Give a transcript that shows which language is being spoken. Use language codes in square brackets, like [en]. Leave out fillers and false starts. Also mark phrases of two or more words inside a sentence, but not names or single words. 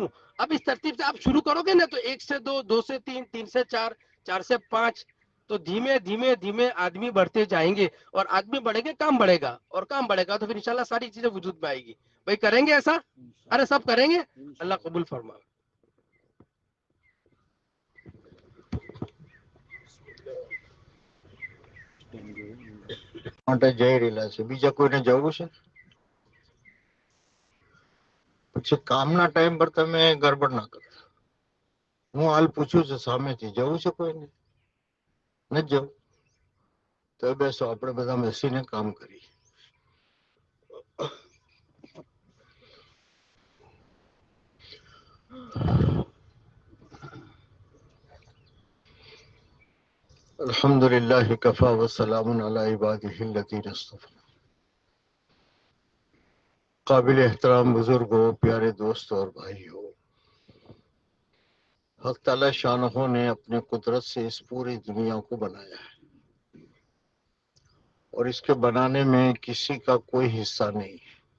[ur] اب اس ترتیب سے آپ شروع کرو گے نا تو 1 سے 2, 2 سے 3, 3 سے 4, 4 سے 5, تو دھیمے دھیمے دھیمے آدمی بڑھتے جائیں گے, اور آدمی بڑھیں گے کام بڑھے گا, اور کام بڑھے گا تو پھر انشاءاللہ ساری چیزیں وجود میں آئے گی. بھائی کریں گے ایسا, ارے سب کریں گے, اللہ قبول فرما. [gu] માટે જઈ રહેલા છે, બીજા કોઈને જવું છે? પછી કામના ટાઈમ પર તમે ગડબડ ના કરો. હું હાલ પૂછું છું સામેથી, જવું છે કોઈને? નથી જવું તો બેસો, આપણે બધા બેસીને કામ કરીએ. [ar] الحمدللہ کفا وسلام علی عبادہ الذین اصطفی. [ur] قابل احترام بزرگوں, پیارے دوستوں اور بھائیوں, حق تعالی شانہ نے اپنے قدرت سے اس پوری دنیا کو بنایا ہے, اور اس کے بنانے میں کسی کا کوئی حصہ نہیں ہے.